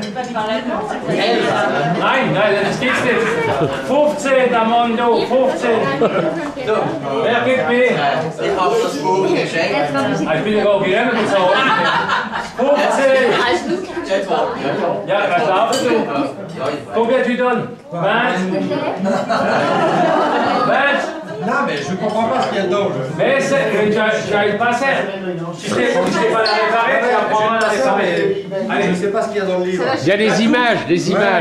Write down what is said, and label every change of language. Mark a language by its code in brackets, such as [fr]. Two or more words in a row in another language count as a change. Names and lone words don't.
[de] Nein, das geht's nicht. 15, Amando, 15. Wer gibt mir? Ich habe das Buch geschenkt. Ich bin ja gar nicht bezahlt. 15. Ja, was darfst du? [fr] Combien tu donnes? 20. 20. Non, mais je comprends pas ce qu'il y a dedans. Mais j'arrive pas à faire. Si je sais pas la réparer, tu apprendras à la réparer. Allez, je sais pas ce qu'il y a dans le livre. Il y a des images, des images.